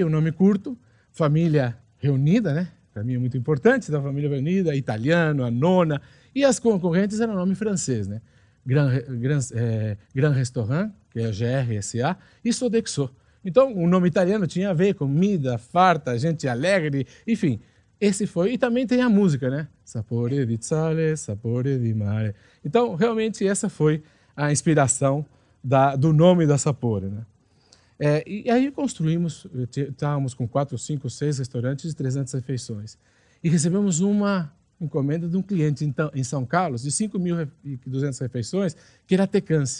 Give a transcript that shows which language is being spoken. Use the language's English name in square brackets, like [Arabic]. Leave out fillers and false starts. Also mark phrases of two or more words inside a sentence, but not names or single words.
[Portuguese] O nome curto, família reunida, né? Para mim é muito importante, da família reunida, italiano, a nona, e as concorrentes eram nome francês, né? Grand Restaurant, que é a GRSA, e Sodexo. Então, o nome italiano tinha a ver com comida, farta, gente alegre, enfim. Esse foi, e também tem a música, né? [Italian] Sapore di sale, sapore di mare. [Portuguese] Então, realmente, essa foi a inspiração do nome da Sapori, né? E aí construímos, estávamos com 4, 5, 6 restaurantes de 300 refeições. E recebemos uma encomenda de um cliente então, em São Carlos, de 5.200 refeições, que era Tecance.